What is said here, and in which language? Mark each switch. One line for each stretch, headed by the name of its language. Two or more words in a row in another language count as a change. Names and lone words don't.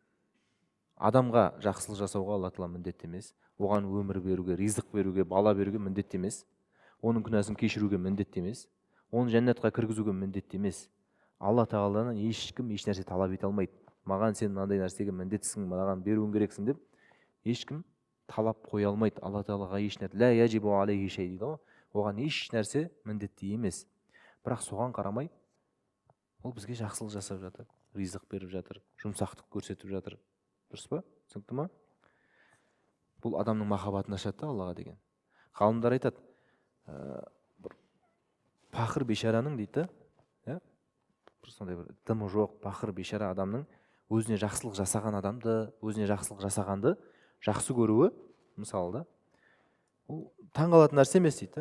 Kazakh: Адамға жақсылық жасауға Алла Тағала міндетті емес. Оған өмір беруге, ризық беруге, бала беруге міндетті емес. Оның күнәсін кешіруге міндетті емес. Оны жәннатқа кіргізуге міндетті емес. Алла Тағаладан ешкім еш нәрсе талап ете алмайды. Маған сен мынандай нәрсеге міндеттісің, маған беруің керексің деп ешкім талап қоя алмайды. Алла Тағалаға еш нәрсе,
Arabic: لا يجب عليه شيء
Kazakh: дейді ғой. Оған еш нәрсе міндетті емес. Бірақ соған қарамай, ол бізге жақсылық жасап жатыр, ризық беріп жатыр, жұмсақтық көрсетіп жатыр. Дұрыс па? Түсінікті ма? Бұл адамның махаббатын ашады Аллаға деген. Ғалымдар айтады, бір пақыр бейшараның дейді, сондай бір дымы жоқ, пақыр бейшара адамның өзіне жақсылық жасаған адамды, өзіне жақсылық жасағанды жақсы көруі, мысалы да, ол таңғалатын нәрсе емес дейді.